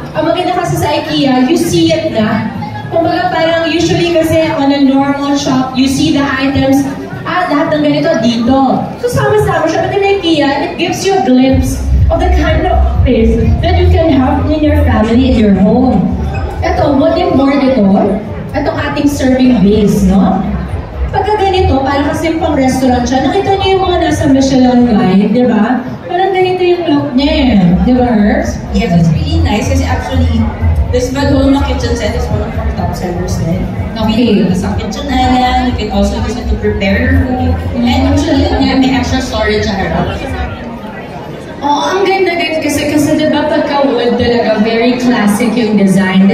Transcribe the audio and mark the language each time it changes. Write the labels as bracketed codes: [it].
[tl] Ang maganda kasi sa IKEA, [en] you see it [tl] na. Kumbaga parang usually kasi [en] on a normal shop, you see the items, [tl] lahat ng ganito dito. So sama-sama siya. [en] But in IKEA, it gives you a glimpse of the kind of space that you can have in your family, in your home. [tl] Ito, wooden board ito. Itong ating serving base, no? Pagka ganito, parang kasi pang restaurant siya, nakita niyo yung mga nasa Michelin Guide, di ba? Parang ganito yung look niya, di ba, Herbs? [en] Yes, it's really nice kasi actually, this Vadhoma kitchen set is one of our top sellers din. Okay. Sa kitchen island, you can also use it to prepare your food. And actually, [tl] may [en] extra storage [tl] sa harap. Ang ganda din kasi diba pagka wood talaga, [en] very classic [tl] yung design.